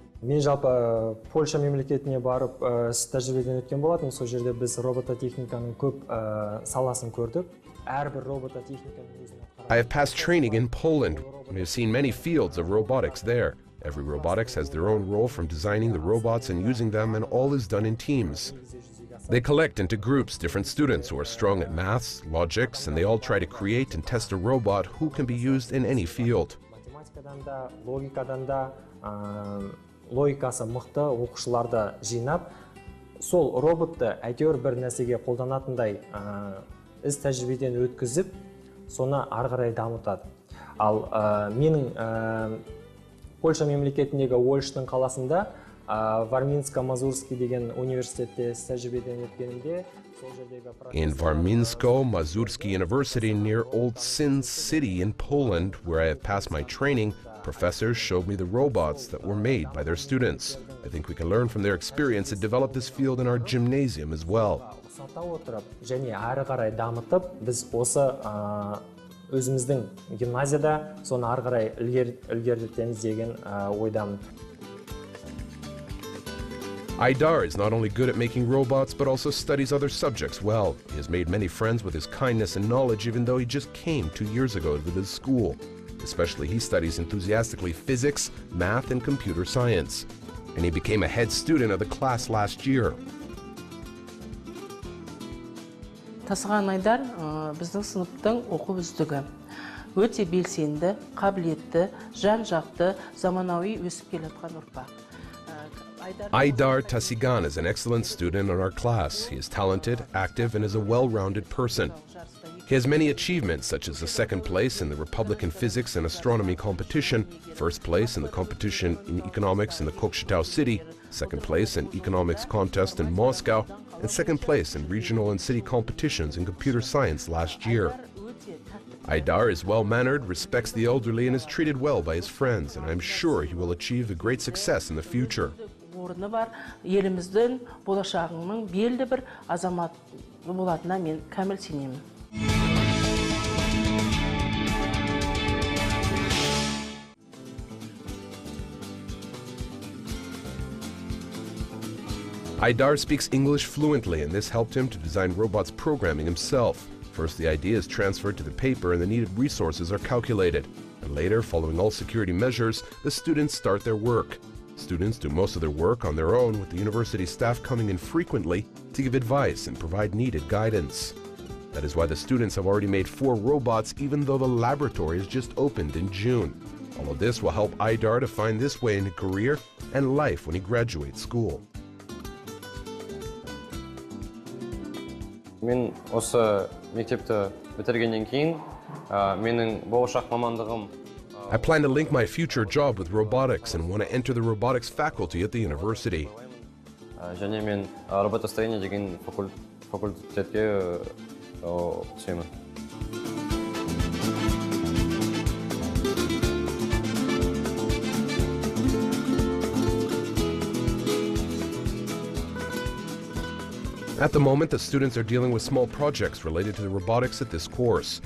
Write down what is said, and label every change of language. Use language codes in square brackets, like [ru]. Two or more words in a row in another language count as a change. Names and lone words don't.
[kk] Мен жалпы Польша мемлекетіне барып іс тәжірибеден өткен болатын. Сол жерде біз робототехниканың көп саласын көрдік. Әрбір робототехниканың өзінің [en] I have passed training in Poland. We have seen many fields of robotics there. Every robotics has their own role, from designing the robots and using them, and all is done in teams. They collect into groups different students who are strong at maths, logics, and they all try to create and test a robot who can be used in any field. [kk] Математикадан да, логикадан да, логикасы мықты оқушыларды жинап, сол роботты әйтеуір бір нәрсеге қолданатындай іс тәжірибеден өткізіп, соны ары қарай дамытады. Ал менің Польша мемлекетіндегі Ольштың қаласында Варминско-Мазурский деген университетте іс тәжірибеден өткенімде, [en] in Warmińsko-Mazurski University near Old Sin City in Poland, where I have passed my training, professors showed me the robots that were made by their students. I think we can learn from their experience and develop this field in our gymnasium as well. [kk] Және ары қарай дамытып, біз осы өзіміздің гимназияда соны ары қарай ілгерітеміз деген ойдамын. [en] Aidar is not only good at making robots, but also studies other subjects well. He has made many friends with his kindness and knowledge, even though he just came 2 years ago to this school. Especially, he studies enthusiastically physics, math, and computer science. And he became a head student of the class last year. [kk] Тасыған Айдар біздің сыныптың оқу үздігі. Өте белсенді, қабілетті, жан-жақты, заманауи өсіп келе жатқан ұрпақ. [en] Aidar Tasygan is an excellent student in our class. He is talented, active, and is a well-rounded person. He has many achievements, such as a second place in the Republican Physics and Astronomy competition, first place in the competition in economics in the Kokshetau city, second place in economics contest in Moscow, and second place in regional and city competitions in computer science last year. Aidar is well-mannered, respects the elderly, and is treated well by his friends, and I'm sure he will achieve a great success in the future. [kk] Орны бар, еліміздің болашағының белді бір азамат болатынына мен кәміл сенемін. [en] Aidar speaks English fluently, and this helped him to design robots programming himself. First, the idea is transferred to the paper and the needed resources are calculated. And later, following all security measures, the students start their work. Students do most of their work on their own, with the university staff coming in frequently to give advice and provide needed guidance. That is why the students have already made 4 robots, even though the laboratory has just opened in June. All of this will help Aidar to find this way in his career and life when he graduates school. [kk] Мен осы мектепті бітіргеннен кейін, менің болашақ мамандығым [en] I plan to link my future job with robotics and want to enter the robotics faculty at the university. [kk] және мен роботостроение деген факультетке түсемін. [en] At the moment, the students are dealing with small projects related to the robotics at this course.